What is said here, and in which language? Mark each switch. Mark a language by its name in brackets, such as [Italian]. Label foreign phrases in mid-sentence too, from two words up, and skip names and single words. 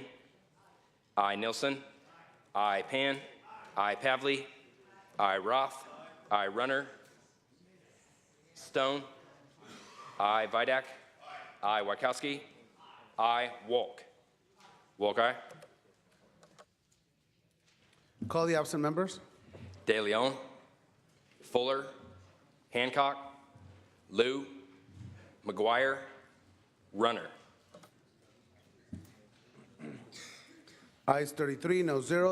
[English] I. Nilsson. I. Pan. I. Pavley. I. Roth. I. Runner. Stone. I. Vidak. I. Wachowski. I. Wolk. Wolk, aye. Call the absent members. De Leon. Fuller. Hancock. Liu. McGuire. Runner. Ayes 33, no 0.